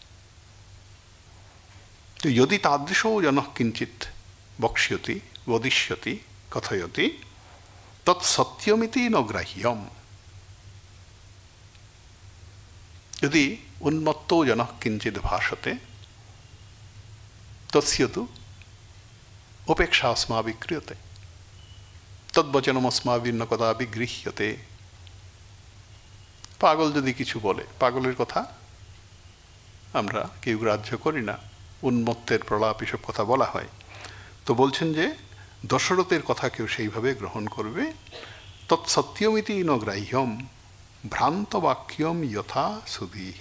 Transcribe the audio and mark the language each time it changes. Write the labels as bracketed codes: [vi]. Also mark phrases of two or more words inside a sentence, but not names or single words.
[sa] तो यदि तादृशो जनः किञ्चित् वक्ष्यति, वदिष्यति, कथयति, तत् सत्यमिति न ग्राह्यम्। यदि उन्मत्तो जनः किञ्चित् भाषते तस्य तु उपेक्षा अस्माभिः क्रियते, तद्वचनम् अस्माभिः न कदापि गृह्यते। [bn] পাগল যদি কিছু বলে, পাগলের কথা আমরা কেউ গ্রাহ্য করি না, উন্মত্তের প্রলাপ এসব কথা বলা হয়। তো বলছেন যে দশরথের কথা কেউ সেইভাবে গ্রহণ করবে। [sa] তৎসত্যমিতি ন গ্রাহ্যম ভ্রান্ত বাক্যম যথা সুধীহি।